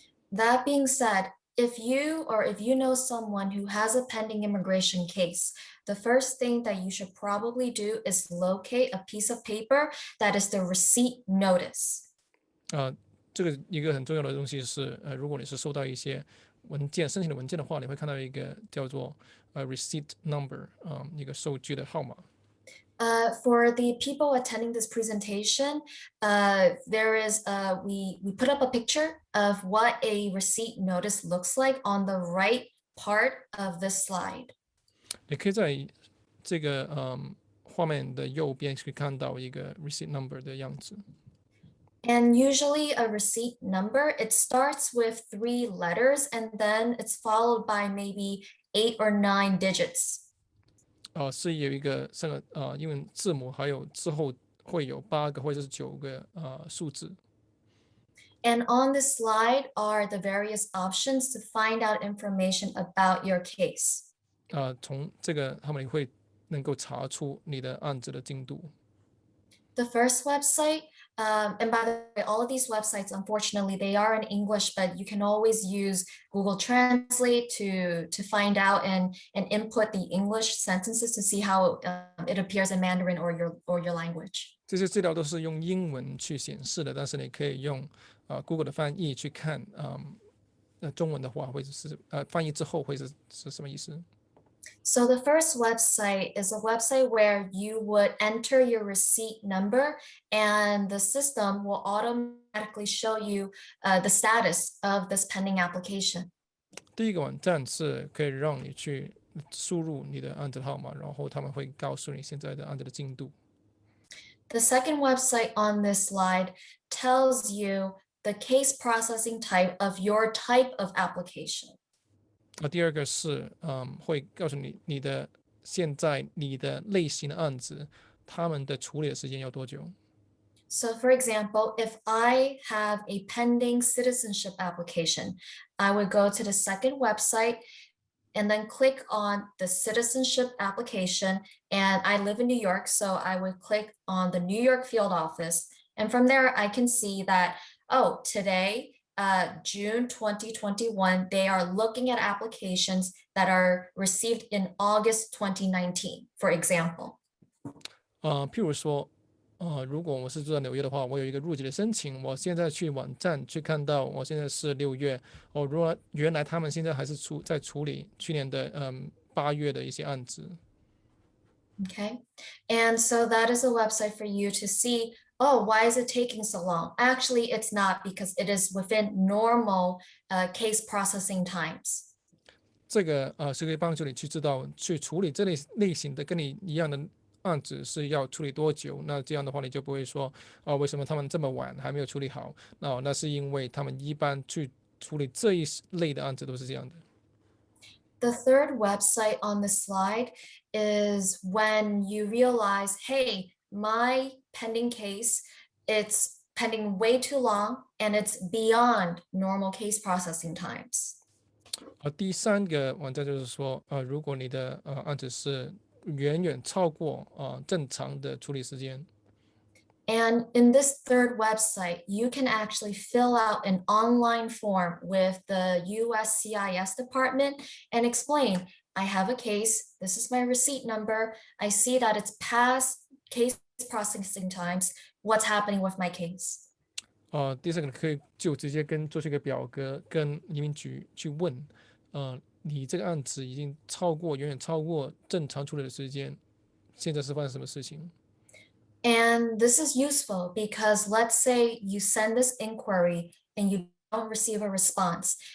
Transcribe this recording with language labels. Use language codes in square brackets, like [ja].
[en] That being said, if you know someone who has a pending immigration case, the first thing that you should probably do is locate a piece of paper that is the receipt notice. [zh] 这个一个很重要的东西是，如果你是收到一些文件申请的文件的话，你会看到一个叫做receipt number 一个收据的号码。 [en] For the people attending this presentation, there is we put up a picture of what a receipt notice looks like on the right part of this slide. [zh] 你可以在这个画面的右边可以看到一个 receipt number 的样子。 [en] And usually a receipt number, it starts with 3 letters and then it's followed by maybe 8 or 9 digits. [zh] 是有一个英文字母，还有之后会有8个或者是9个数字。 [en] And on this slide are the various options to find out information about your case. [zh] 从这个他们会能够查出你的案子的进度。 [en] The first website, and by the way, all of these websites, unfortunately, they are in English, but you can always use Google Translate to find out and input the English sentences to see how it appears in Mandarin or your language. [zh] 这些资料都是用英文去显示的，但是你可以用Google 的翻译去看，中文的话会是翻译之后会是什么意思？ [en] So the first website is a website where you would enter your receipt number and the system will automatically show you the status of this pending application. [zh] 第一个网站是可以让你去输入你的案子号码，然后他们会告诉你现在的案子的进度。 [en] The second website on this slide tells you the case processing type of your type of application. [zh] 第二个是会告诉你你的现在你的类型的案子，他们的处理的时间要多久。 [en] So for example, if I have a pending citizenship application, I would go to the second website and then click on the citizenship application. And I live in New York, so I would click on the New York field office. And from there, I can see that, oh, today, June 2021, they are looking at applications that are received in August 2019, for example. [zh] 譬如说，如果我是住在纽约的话，我有一个入籍的申请，我现在去网站去看到，我现在是6月，原来他们现在还是在处理去年的8月的一些案子。 [en] Okay, and so that is a website for you to see, oh, why is it taking so long? Actually, it's not, because it is within normal case processing times. [zh] 这个是可以帮助你去知道去处理这类型的跟你一样的案子是要处理多久。那这样的话，你就不会说为什么他们这么晚还没有处理好？那是因为他们一般去处理这一类的案子都是这样的。 [en] The third website on the slide is when you realize, hey, my pending case, it's pending way too long and it's beyond normal case processing times. [zh] 第三个网站就是说，如果你的案子是远远超过正常的处理时间。 [en] And in this third website, you can actually fill out an online form with the USCIS department and explain, I have a case, this is my receipt number, I see that it's past case processing times, what's happening with my case? [zh] 第三个可以就直接做出一个表格，跟移民局去问，你这个案子已经远远超过正常处理的时间，现在是发生什么事情？ [en] And this is useful because let's say you send this inquiry and you don't receive a response.